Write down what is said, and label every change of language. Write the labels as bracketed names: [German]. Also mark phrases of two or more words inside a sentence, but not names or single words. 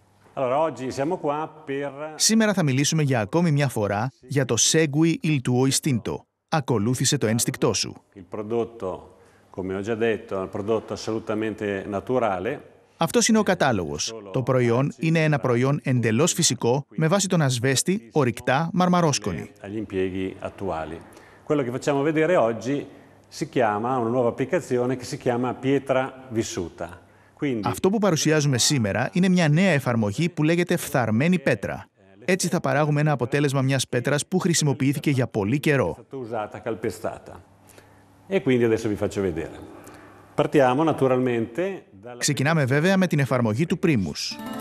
[Greek] Σήμερα θα μιλήσουμε για ακόμη μια φορά για το Segui il tuo istinto. Ακολούθησε το ένστικτό σου. Αυτός είναι ο κατάλογος. Το προϊόν είναι ένα προϊόν εντελώς φυσικό με βάση τον ασβέστη, ορυκτά, μαρμαρόσκονη. [Italian] Quello che facciamo vedere oggi si chiama una nuova applicazione che si chiama pietra vissuta. [Greek] Αυτό που παρουσιάζουμε σήμερα είναι μια νέα εφαρμογή που λέγεται φθαρμένη πέτρα. Έτσι θα παράγουμε ένα αποτέλεσμα μιας πέτρας που χρησιμοποιήθηκε για πολύ καιρό. Ξεκινάμε βέβαια με την εφαρμογή του Primus.